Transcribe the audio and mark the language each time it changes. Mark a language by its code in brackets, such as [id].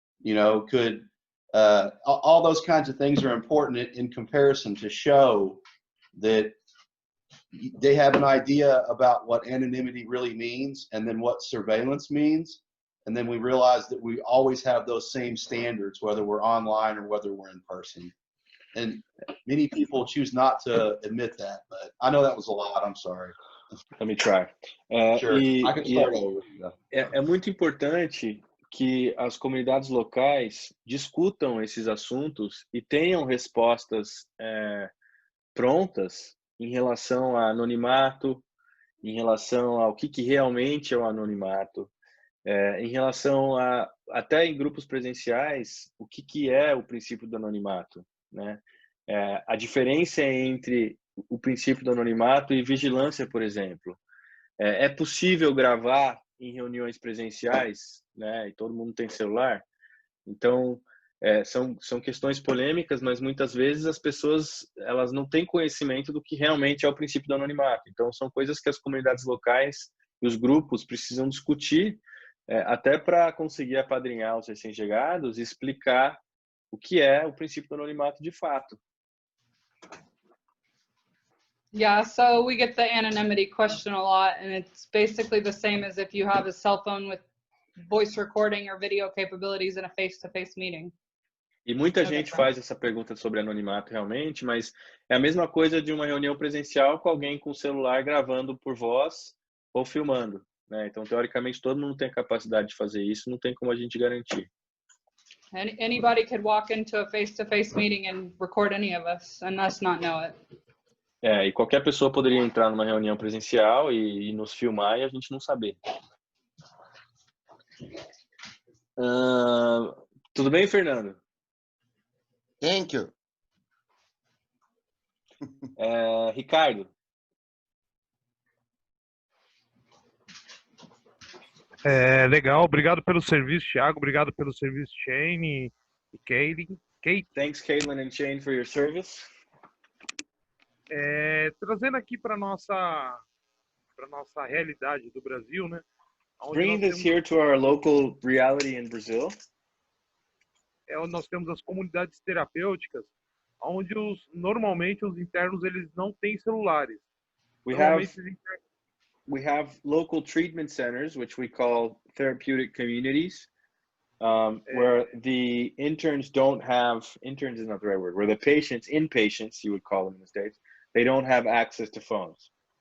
[en] You know, could all those kinds of things are important in comparison to show that they have an idea about what anonymity really means and then what surveillance means. And then we realize that we always have those same standards, whether we're online or whether we're in person. And many people choose not to admit that, but I know that was a lot. I'm sorry. Let me try. Sure. I can start over. [pt] É muito importante que as comunidades locais discutam esses assuntos e tenham respostas prontas em relação a anonimato, em relação ao que realmente é o anonimato, em relação a, até em grupos presenciais, o que é o princípio do anonimato, né? A diferença entre o princípio do anonimato e vigilância, por exemplo. É possível gravar em reuniões presenciais, né? E todo mundo tem celular. Então, são questões polêmicas, mas muitas vezes as pessoas elas não têm conhecimento do que realmente é o princípio do anonimato. Então, são coisas que as comunidades locais e os grupos precisam discutir, até para conseguir apadrinhar os recém-chegados e explicar o que é o princípio do anonimato de fato. [en] Yeah, so we get the anonymity question a lot, and it's basically the same as if you have a cell phone with voice recording or video capabilities in a face-to-face meeting. [pt] E muita gente faz essa pergunta sobre anonimato realmente, mas é a mesma coisa de uma reunião presencial com alguém com o celular gravando por voz ou filmando, né? Então, teoricamente, todo mundo tem a capacidade de fazer isso, não tem como a gente garantir. [en] Anybody could walk into a face-to-face meeting and record any of us and us not know it. [pt] E qualquer pessoa poderia entrar numa reunião presencial e nos filmar e a gente não saber. Tudo bem, Fernando? [en] Thank you. Ricardo? [pt] Legal, obrigado pelo serviço, Thiago, obrigado pelo serviço, Shane e Kate. [en] Thanks, Caitlin and Shane, for your service. [pt] Trazendo aqui para nossa realidade do Brasil, né? [en] Bringing this here to our local reality in Brazil. [pt] nós temos as comunidades terapêuticas, onde normalmente os internos eles não têm celulares. [en] We have [pt] Normalmente os internos [en] we have local treatment centers, which we call therapeutic communities, where the interns don't have, interns is not the right word, where the patients, inpatients, you would call them in the States, they don't have access to phones.